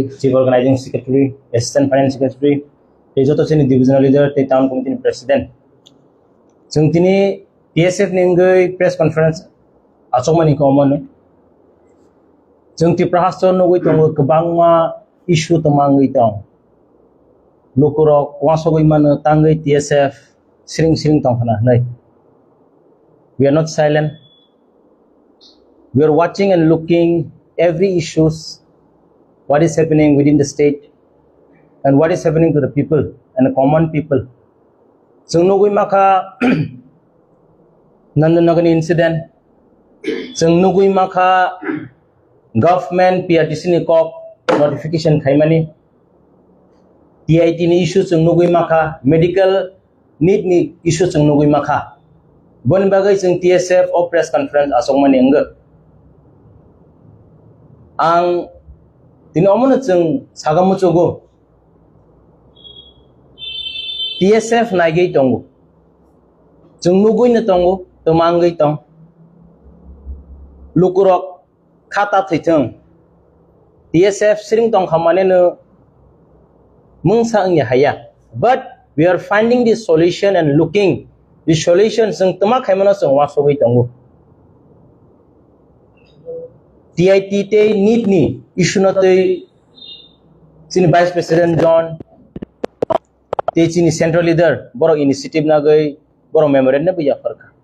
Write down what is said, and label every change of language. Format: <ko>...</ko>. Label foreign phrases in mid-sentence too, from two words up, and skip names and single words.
<en>chief organizing secretary assistant finance secretary</en> <trp>बे जत जोंनि</trp> <en>divisional leader town committeeni president</en> <trp>जों दिनै TSF नि अंगै</trp> <en>press conference</en> <trp>आचकमानिखौ मोनो जों तिप्राहास्थ नगै दङ गोबां मा इशु तमांगै दं लोकरक वासगै मानो तांगै TSF सिरिं सिरिं तंखना नै</trp> <en>we are not silent we are watching and looking every issues what is happening within the state and what is happening to the people and the common people</en> <trp>जों नगै माखा नंदनगन incident जों नगै माखा government PRTC ni kok notification khaimani TIT ni issue जों नगै माखा</trp> <en>medical need</en> <trp>ni issue जों नगै माखा बन बागै जों TSF</trp> <en>of press conference</en> <trp>asokmani अंग आं दिनै अमनो जों सागामुचोगो TSF नायगै दङ जों नगैनो दङ तमांगै दं लुकुरक खाता थैथों TSF सिरिं दं खामानेनो मुंसांनि हाया</trp> <en>but we are finding the solution</en> <trp>and looking the solution जों तमा खायमनो जों वासगै दङ TIT ते नीट नि इशु नतै जोंनि</trp> <en>vice president</en> <trp>जन ते जोंनि</trp> <en>central leader</en> <trp>बर इनिशिएटिभ नागै बर मेमोरेन्डम बिया फरका</trp>